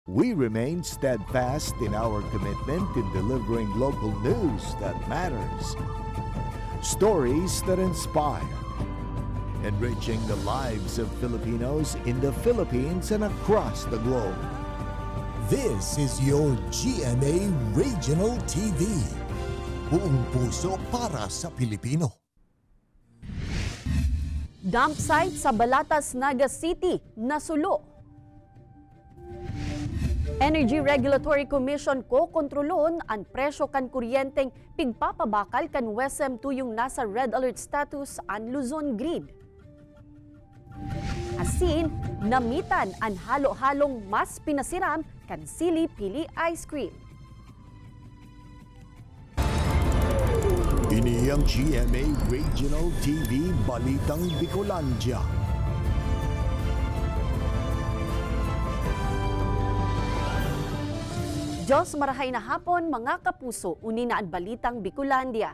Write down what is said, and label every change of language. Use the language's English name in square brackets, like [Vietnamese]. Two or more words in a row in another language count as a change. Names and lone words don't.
[English] We remain steadfast in our commitment in delivering local news that matters, stories that inspire, enriching the lives of Filipinos in the Philippines and across the globe. This is your GMA Regional TV. [Filipino] Buong puso para sa Pilipino. [Bikol] Dump site sa Balatas, Naga City, nasulo. Energy Regulatory Commission ko kontrolon ang presyo kan kuryenteng pigpapabakal kan WESM tuyong nasa [English] red alert status [Bikol] ang Luzon Grid. Asin, namitan ang halo-halong mas pinasiram kan sili-pili ice cream. Ini ang GMA Regional TV Balitang Bicolandia. Diyos marahay na hapon mga kapuso, uni na ang Balitang Bicolandia.